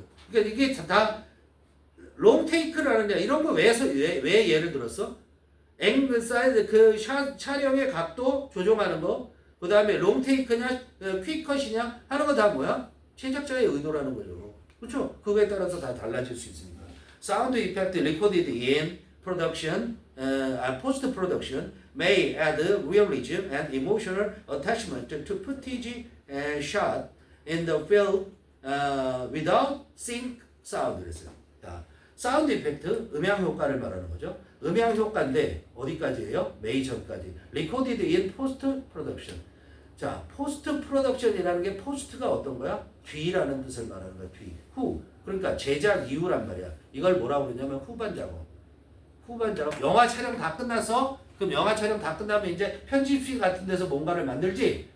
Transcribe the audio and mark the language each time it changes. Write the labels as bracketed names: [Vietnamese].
[Korean] 그러니까 이게 다 롱테이크라는 게 이런 거 왜 예를 들었어? 앵글 사이즈 촬영의 각도 조정하는 거. 그 다음에 롱테이크냐 퀵컷이냐 하는 거 다 뭐야? 제작자의 의도라는 거죠. 그렇죠? 그거에 따라서 다 달라질 수 있습니다. [English] 사운드 이펙트 recorded in production, post production may add realism and emotional attachment to footage shot in the film without sync sound. [Korean] 그랬어요. 자, 사운드 이펙트 음향 효과를 말하는 거죠. 음향 효과인데 어디까지예요? 메이저까지. [English] recorded in post production. [Korean] 자, 포스트 프로덕션이라는 게 포스트가 어떤 거야? 뒤라는 뜻을 말하는 거야. 뒤. 후. 그러니까 제작 이후란 말이야. 이걸 뭐라고 그러냐면 후반 작업. 영화 촬영 다 끝나서 그럼 영화 촬영 다 끝나면 이제 편집실 같은 데서 뭔가를 만들지?